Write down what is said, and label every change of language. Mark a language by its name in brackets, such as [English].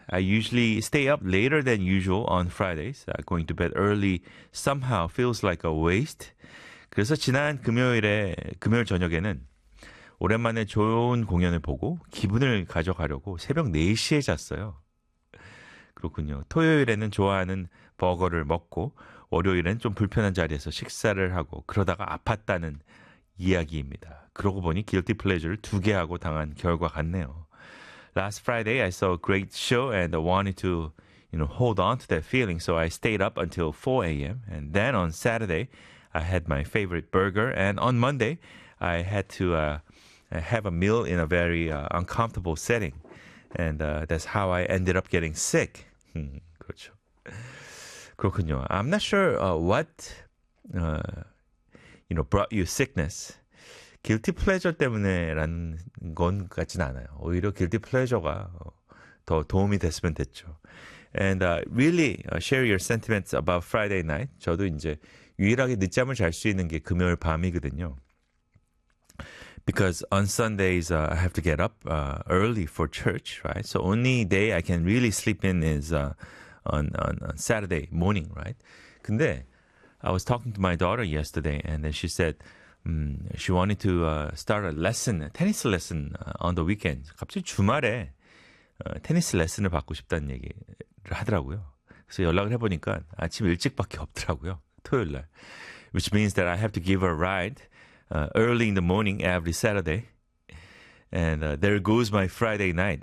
[English] I usually stay up later than usual on Fridays. Going to bed early somehow feels like a waste. [Korean] 그래서 지난 금요일 저녁에는 오랜만에 좋은 공연을 보고 기분을 가져가려고 새벽 4시에 잤어요. 그렇군요. 토요일에는 좋아하는 버거를 먹고 월요일엔 좀 불편한 자리에서 식사를 하고 그러다가 아팠다는 이야기입니다. 그러고 보니 guilty pleasure를 두 개 하고 당한 결과 같네요. [English] Last Friday, I saw a great show and I wanted to, you know, hold on to that feeling. So I stayed up until 4 a.m. And then on Saturday, I had my favorite burger. And on Monday, I had to have a meal in a very uncomfortable setting. And that's how I ended up getting sick. [Korean] 그렇죠. 그렇군요. [English] I'm not sure what, you know, brought you sickness. [Korean] Guilty pleasure 때문에라는 건 같지는 않아요. 오히려 guilty pleasure가 더 도움이 됐으면 됐죠. [English] And really share your sentiments about Friday night. [Korean] 저도 이제 유일하게 늦잠을 잘 수 있는 게 금요일 밤이거든요. [English] Because on Sundays I have to get up early for church, right? So only day I can really sleep in is on Saturday morning, right? [Korean] 근데 [English] I was talking to my daughter yesterday, and then she said, she wanted to start a lesson, tennis lesson on the weekend. [Korean] 갑자기 주말에 테니스 레슨을 받고 싶다는 얘기를 하더라고요. 그래서 연락을 해보니까 아침 일찍밖에 없더라고요. 토요일날. [English] Which means that I have to give her a ride. Early in the morning every Saturday, and there goes my Friday night.